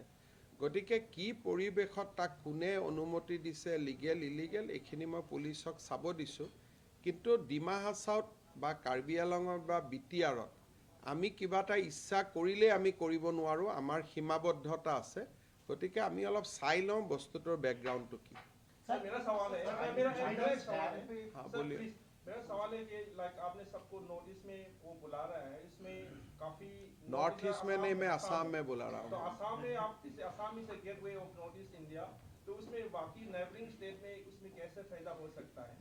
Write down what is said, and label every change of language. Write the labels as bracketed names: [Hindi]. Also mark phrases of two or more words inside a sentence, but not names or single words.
[Assamese] গতিকে কি পৰিৱেশত তাক কোনে অনুমতি দিছে, [English] legal illegal, [Assamese] এইখিনি মই পুলিচক চাব দিছোঁ. কিন্তু ডিমা হাছাওত বা কাৰ্বি আংলঙত বা BTRত আমি কিবা এটা ইচ্ছা কৰিলে আমি কৰিব নোৱাৰোঁ. আমাৰ সীমাবদ্ধতা আছে. গতিকে আমি অলপ চাই লওঁ বস্তুটোৰ বেকগ্ৰাউণ্ডটো কি. [Hindi] सर मेरा सवाल है मेरा एक सवाल है हाँ, सर, बोलिए. प्लीज मेरा सवाल है कि लाइक आपने सबको नोटिस में वो बुला रहा है इसमें काफी नॉर्थ ईस्ट में नहीं, मैं असम में बुला रहा तो हूँ. असम में आप इसे असम में से [English] gate way of North East India [Hindi] तो उसमें बाकी [English] neighboring state [Hindi] में उसमें कैसे फायदा हो सकता है.